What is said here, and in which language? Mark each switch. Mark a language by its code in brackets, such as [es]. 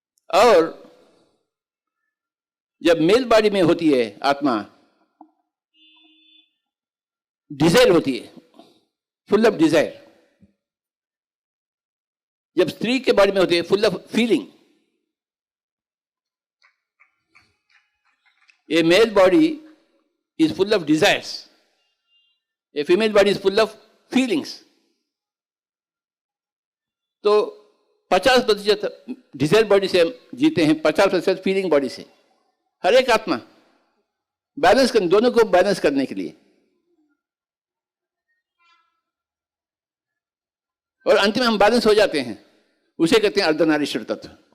[hi] और जब mail body में होती है आत्मा, डिजायर होती है, [en] Full of desire. [hi] जब स्त्री के बॉडी में होती है, [en] Full of feeling. A male body is full of desires. A female body is full of feelings. [hi] तो 50% डिजायर बॉडी से हम जीते हैं, 50% फीलिंग बॉडी से। हर एक आत्मा बैलेंस करने, दोनों को बैलेंस करने के लिए। और अंत में हम बैलेंस हो जाते हैं, उसे कहते हैं अर्धनारीश्वर तत्व।